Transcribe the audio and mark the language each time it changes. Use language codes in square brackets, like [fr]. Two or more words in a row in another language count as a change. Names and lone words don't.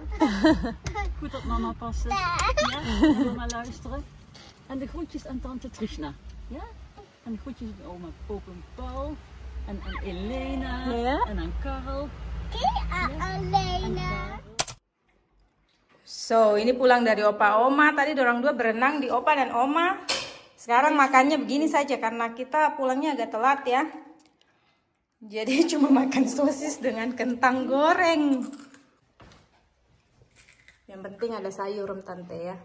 [nl] Goed op mama passen. Ja, wil maar luisteren. En de groetjes aan tante Trishna. Ja? En de groetjes aan oma en Paul. En aan Elena. Ja? En aan Karel. Alena. [id] So, ini pulang dari opa oma. Tadi dorang dua berenang di opa dan oma. Sekarang makannya begini saja karena kita pulangnya agak telat ya. Jadi cuma makan sosis dengan kentang goreng. Yang penting ada sayur tante ya.